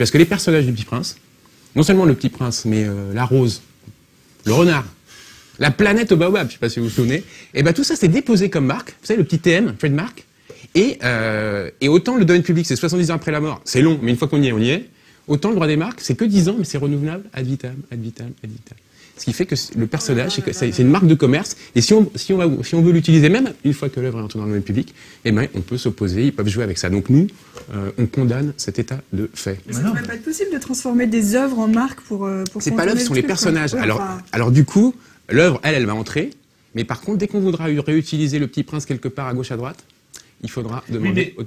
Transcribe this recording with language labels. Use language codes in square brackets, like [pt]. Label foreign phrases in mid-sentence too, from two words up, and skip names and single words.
[fr] Parce que les personnages du Petit Prince, non seulement le Petit Prince, mais la rose, le renard, la planète au baobab, je ne sais pas si vous vous souvenez, et ben tout ça c'est déposé comme marque, vous savez, le petit TM, trademark, et autant le domaine public c'est 70 ans après la mort, c'est long, mais une fois qu'on y est, autant le droit des marques c'est que 10 ans, mais c'est renouvelable [la] ad vitam, ad vitam, ad vitam. [fr] Ce qui fait que le personnage, c'est une marque de commerce, et si on veut l'utiliser, même une fois que l'œuvre est entrée dans le domaine public, eh ben, on peut s'opposer, ils peuvent jouer avec ça. Donc nous, on condamne cet état de fait. Mais ça ne devrait pas être possible de transformer des œuvres en marque pour c'est pas l'œuvre, ce sont les personnages. Alors du coup, l'œuvre, elle va entrer, mais par contre, dès qu'on voudra réutiliser le Petit Prince quelque part à gauche à droite, il faudra demander autorisation.